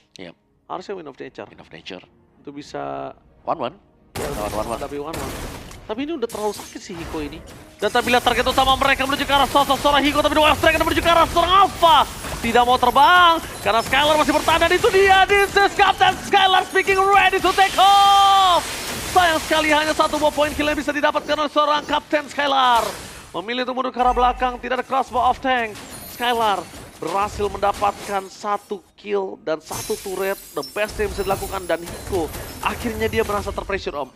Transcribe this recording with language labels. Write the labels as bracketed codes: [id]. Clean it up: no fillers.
[id] Yep. Harusnya Wind of Nature. Wind of Nature. Itu bisa... 1-1. Ya, [en] One-one. [id] tapi [en] one-one. [id] Tapi ini udah terlalu sakit sih Hiko ini. Dan tapi lihat target utama mereka menuju ke arah sosok seorang Hiko, tapi dua Strike menuju ke arah seorang Alpha. Tidak mau terbang, karena Skylar masih bertahan, dan itu dia. [en] This is Captain Skylar speaking, ready to take off. [id] Sayang sekali hanya satu point kill yang bisa didapatkan oleh seorang Kapten Skylar. Memilih untuk mundur ke arah belakang, tidak ada crossbow off tank. Skylar berhasil mendapatkan satu kill dan satu turret, [en] the best [id] yang bisa dilakukan, dan Hiko akhirnya dia merasa terpressure om.